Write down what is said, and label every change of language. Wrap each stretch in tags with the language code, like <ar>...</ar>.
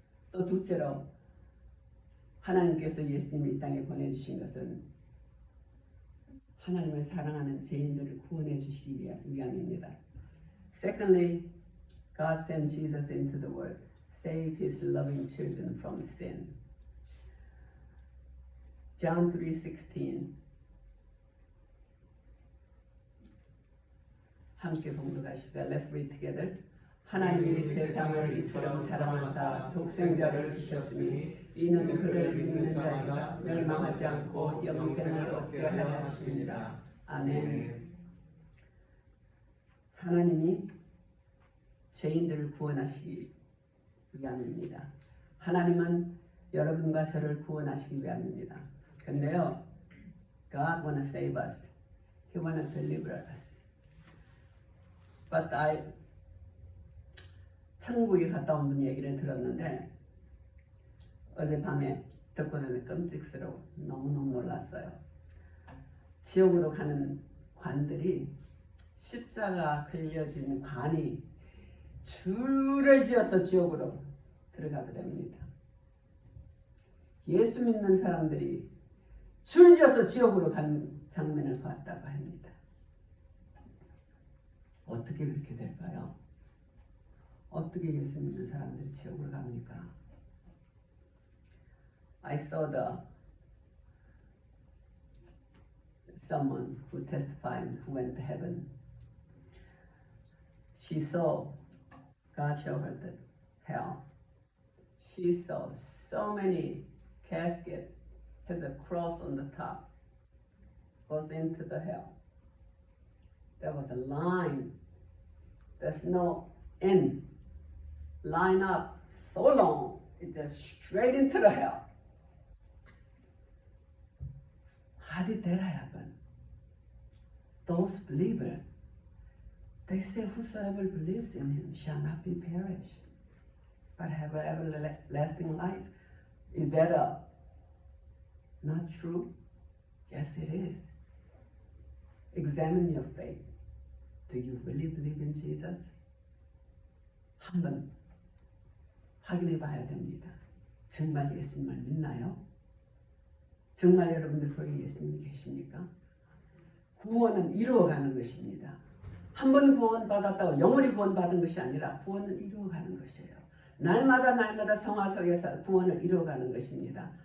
<ko>또 둘째로 하나님께서 예수님을 이 땅에 보내주신 것은 하나님을 사랑하는 죄인들을 구원해 주시기 위함입니다.</ko> <en>Secondly, God sent Jesus into the world, save His loving children from sin. John 3:16.</en> <ko>함께 봉독하십시다.</ko> <en>Let's read together.</en> <ko>하나님이 세상을 이처럼 사랑하사 독생자를 주셨으니 이는 그를 믿는 자가 멸망하지 않고 영생을 얻게 하려 하시니라. 아멘. 하나님이 죄인들을 구원하시기 위함입니다. 하나님은 여러분과 저를 구원하시기 위함입니다.</ko> <en>근데요, God wanna save us. He wanna deliver us.</en> <ko>But 천국에 갔다 온 분 얘기를 들었는데 어젯밤에 듣고는 끔찍스러워 너무너무 놀랐어요. 지옥으로 가는 관들이 십자가 걸려진 관이 줄을 지어서 지옥으로 들어가더랍니다. 예수 믿는 사람들이 줄 지어서 지옥으로 가는 장면을 봤다고 합니다. 어떻게 그렇게 될까요? 어떻게 예수 믿는 사람들이 지옥을 갑니까?</ko> <en>I saw someone who testified who went to heaven. She saw God show her the hell. She saw so many caskets has a cross on the top, goes into the hell. There was a line. There's no end. Line up so long, it's just straight into the hell. How did that happen? Those believers, they say, whosoever believes in him shall not be perished, but have an everlasting life. Is that not true? Yes, it is. Examine your faith. Do you really believe in Jesus?</en> <ko>한번 확인해 봐야 됩니다. 정말 예수님을 믿나요? 정말 여러분들 속에 예수님이 계십니까? 구원은 이루어가는 것입니다. 한 번 구원받았다고 영원히 구원받은 것이 아니라 구원은 이루어가는 것이에요. 날마다 성화 속에서 구원을 이루어가는 것입니다.</ko>